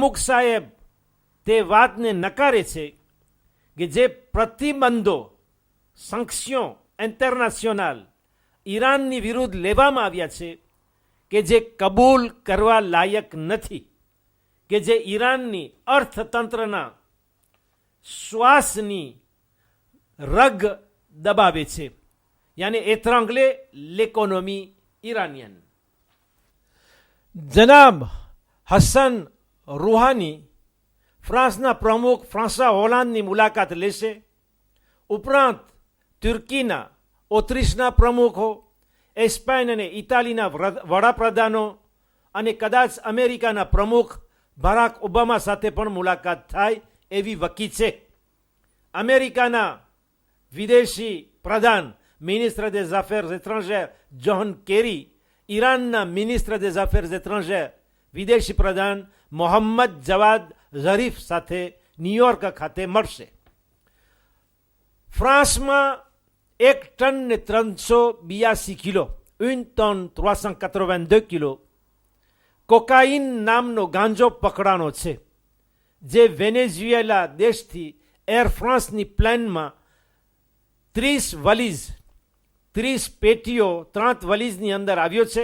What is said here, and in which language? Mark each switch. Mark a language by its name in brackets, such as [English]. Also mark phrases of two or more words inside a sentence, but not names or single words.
[Gujarati] સાહેબ તે વાતને નકારે છે કે જે પ્રતિબંધો [French] sanctions internationales [Gujarati] ઈરાનની વિરુદ્ધ લેવામાં આવ્યા છે કે જે કબૂલ કરવા લાયક નથી, કે જે ઈરાનની અર્થતંત્રના શ્વાસની રગ દબાવે છે, યાની [French] étrangle l'économie iranienne. [Gujarati] જનાબ હસન રૂહાની ફ્રાન્સના પ્રમુખ ફ્રાન્સવા હોલાન્ડની મુલાકાત લેશે. ઉપરાંત તુર્કીના, ઓસ્ટ્રીસના પ્રમુખો, સ્પેન અને ઇટાલીના વડાપ્રધાનો અને કદાચ અમેરિકાના પ્રમુખ બરાક ઓબામા સાથે પણ મુલાકાત થાય એવી વકી છે. અમેરિકાના વિદેશી પ્રધાન [French] ministre des Affaires étrangères [Gujarati] જ્હોન કેરી ઈરાનના [French] ministre des Affaires étrangères [Gujarati] વિદેશી પ્રધાન મોહમ્મદ જવાદ ઝરીફ સાથે ન્યુયોર્ક ખાતે મળશે. ફ્રાન્સમાં 1 ટન ને 382 કિલો 1 tonne 382 કિલો કોકાઈન નામનો ગાંજો પકડાનો છે, જે વેનેઝુએલા દેશથી એર ફ્રાન્સની પ્લેનમાં 30 વલીઝ 30 પેટીઓ 3 વલીઝની અંદર આવ્યો છે.